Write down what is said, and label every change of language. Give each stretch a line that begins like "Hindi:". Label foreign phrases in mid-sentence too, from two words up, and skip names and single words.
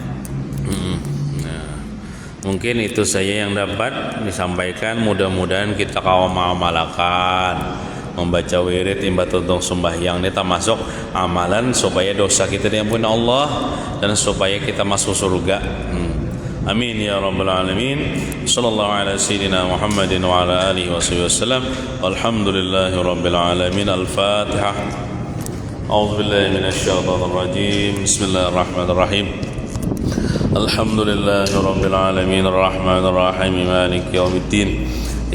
Indonesian: Mungkin itu saja yang dapat disampaikan.
Banjar: Mudah-mudahan kita kaum mengamalkan membaca wirid imba tuntung sembahyang ini termasuk amalan supaya dosa kita diampuni Allah dan supaya kita masuk surga.
Arabic: آمين يا رب العالمين. صلى الله على سيدنا محمد وعلى آله وسلم. الحمد لله رب العالمين. الفاتحة. أعوذ بالله من الشيطان الرجيم. بسم الله الرحمن الرحيم الحمد لله رب العالمين الرحمن الرحيم مالك يوم الدين